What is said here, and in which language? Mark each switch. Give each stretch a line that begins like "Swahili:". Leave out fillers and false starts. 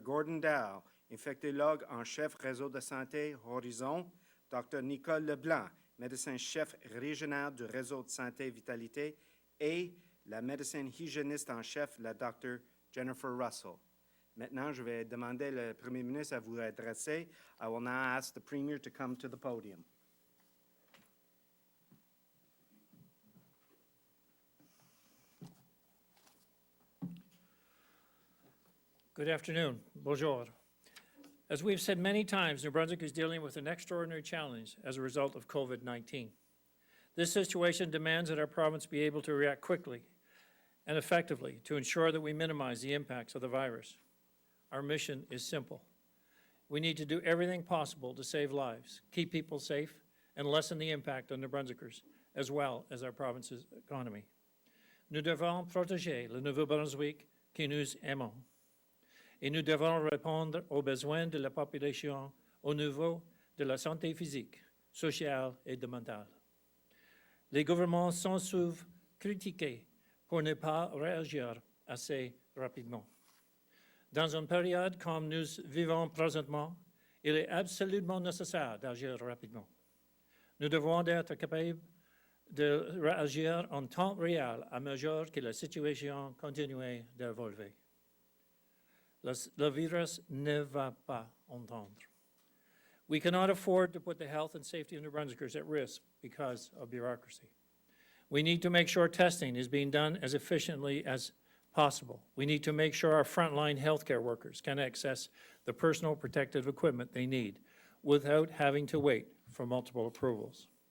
French: Gordon Dow, infectologue en chef réseau de santé Horizon, Dr. Nicole Leblanc, médecin-chef régional du réseau de santé Vitalité, et la médecin hygiéniste en chef, la Dr. Jennifer Russell. Maintenant, je vais demander le Premier ministre à vous adresser.
English: I will now ask the Premier to come to the podium. Good afternoon. Bonjour. As we've said many times, New Brunswick is dealing with an extraordinary challenge as a result of COVID-19. This situation demands that our province be able to react quickly and effectively to ensure that we minimize the impacts of the virus. Our mission is simple. We need to do everything possible to save lives, keep people safe, and lessen the impact on New Brunswickers, as well as our province's economy.
French: Nous devons protéger le Nouveau-Brunswick que nous aimons. Et nous devons répondre aux besoins de la population au niveau de la santé physique, sociale et mentale. Les gouvernements sont souvent critiqués pour ne pas réagir assez rapidement. Dans une période comme nous vivons présentement, il est absolument nécessaire d'agir rapidement. Nous devons être capables de réagir en temps réel à mesure que la situation continue d'évoluer. Le virus ne va pas entendre.
English: We cannot afford to put the health and safety of New Brunswickers at risk because of bureaucracy. We need to make sure testing is being done as efficiently as possible. We need to make sure our frontline healthcare workers can access the personal protective equipment they need without having to wait for multiple approvals.